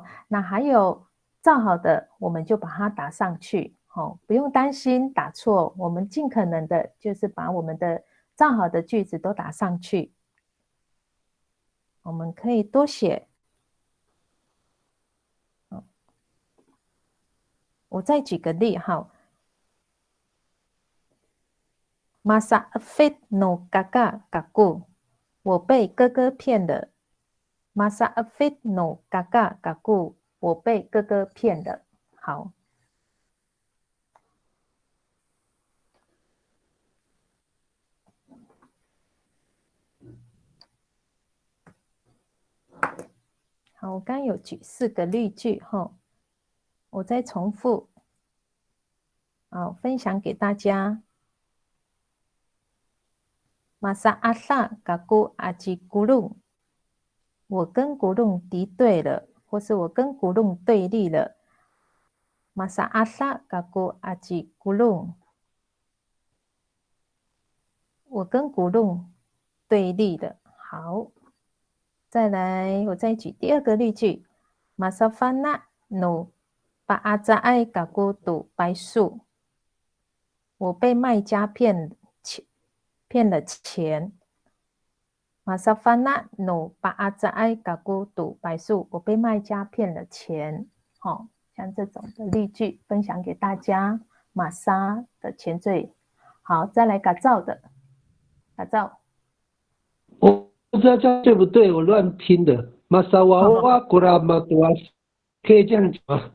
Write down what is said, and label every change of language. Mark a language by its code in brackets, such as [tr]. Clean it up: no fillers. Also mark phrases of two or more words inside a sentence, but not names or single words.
[zh] 那还有造好的，我们就把它打上去，不用担心打错，我们尽可能的就是把我们的造好的句子都打上去。我们可以多写。我再举个例哈。 [ami] Masa afit no kakak kaku， [zh] 我被哥哥骗了。 [ami] Masa afit no kakak kaku， [zh] 我被哥哥骗了。好。好，我刚有举4个例句哈，我再重复，分享给大家。 [ami] Masa asa kaku aji gulung， [zh] 我跟古龙敌对了，或是我跟古龙对立了。 [ami] Masa asa kaku aji gulung， [zh] 我跟古龙对立了。好。再来，我再举第2个例句 [ami] ，Masa fana no paazai kaku tu baisu， [zh] 我被卖家骗了钱。 [ami] Masa fana no paazai kaku tu baisu， [zh] 我被卖家骗了钱。像这种的例句分享给大家。玛莎的前缀。好，再来改造的，改造。不知道这样对不对，我乱拼的。玛莎娃娃古拉玛多阿，可以这样讲吗？